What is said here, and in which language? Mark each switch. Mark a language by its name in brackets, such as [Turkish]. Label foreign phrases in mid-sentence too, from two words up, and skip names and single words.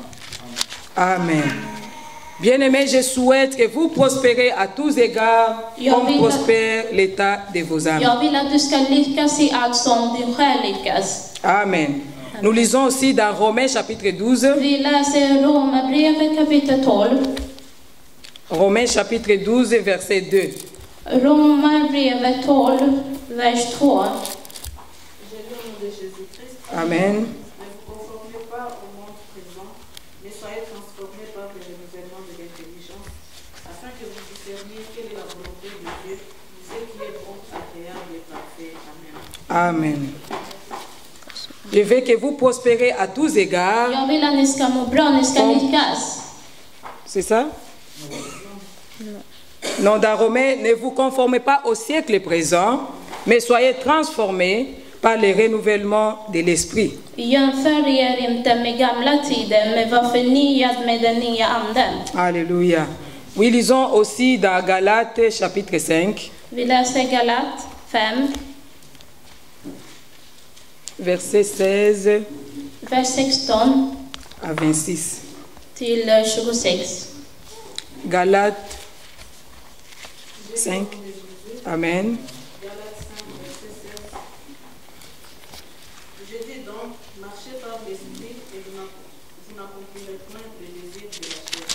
[French] Amen. Amen. Bien-aimés, je souhaite que vous prospérez à tous égards comme prospère l'état de vos âmes. [Swedish] Jag vill att du ska lyckas i allt som din själ lyckas. [French] Amen. Nous lisons aussi dans Romains chapitre 12. [Swedish] Vi läser Romarbrevet kapitel 12. [French] Romains chapitre 12 verset 2. [Swedish] Romarbrevet 12, vers 2. [French] Amen. Ne vous conformez pas au monde présent, mais soyez transformés par le renouvellement de l'intelligence, afin que vous discerniez quelle est la volonté de Dieu, ce qui est bon, agréable et parfait. Amen. Amen. Je veux que vous prospérez à tous égards. [Swedish] Jag vill att ni ska må bra, ni ska lyckas. [French] C'est ça? Non, dans Romains, ne vous conformez pas au siècle présent, mais soyez transformés par le renouvellement de l'esprit. [Swedish] Jämför er inte med gamla tiden, men var förnyad med den nya anden. [French] Alléluia. Oui, lisons aussi dans Galates chapitre 5. [Swedish] Vi läser Galat 5. [French] verset 16 [Swedish] vers 16 [French] à 26. [Swedish] till 26. [French] Galates 5. Amen. Galates 5, verset 16. Je dis donc, marchez par l'esprit et vous n'accomplirez point le désir de la chair.